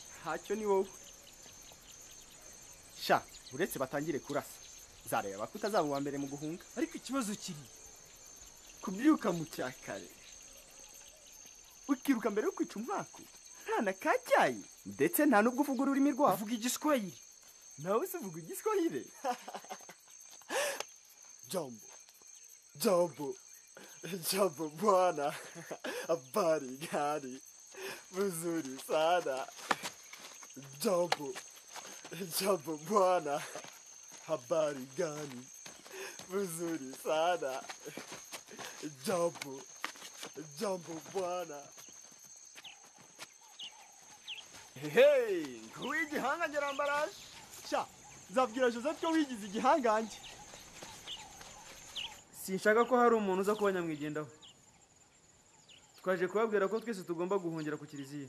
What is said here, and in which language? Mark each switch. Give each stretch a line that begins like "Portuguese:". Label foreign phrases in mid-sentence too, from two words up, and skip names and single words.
Kinyarwanda: ntacyo ni wowe sha uretse batangire kurasa zareba ko utazaba uwa mbere mu guhunga. ariko ikibazo kiri kubyuka mu cyakare ukiruka mbere yo kwica umwaku nta na kacyayi ndetse nta n'ubwo uvuga ururimi rwabo. uvuga igiswahili nawe se uvuga igiswahili?
Swahili: jambo jambo jambo bwana, habari gani? Mzuri sana. Jambo jambo bwana, habari gani? Mzuri sana. Jambo jambo bwana.
Kinyarwanda: Hey, kuwigihanga nyarambaraje. Sha, nzabwira Joseph ko wigize igihangange. Sinshaka ko hari umuntu uza kuba nyamwigendaho. Twaje kubabwira ko twese tugomba guhungira ku kiliziya.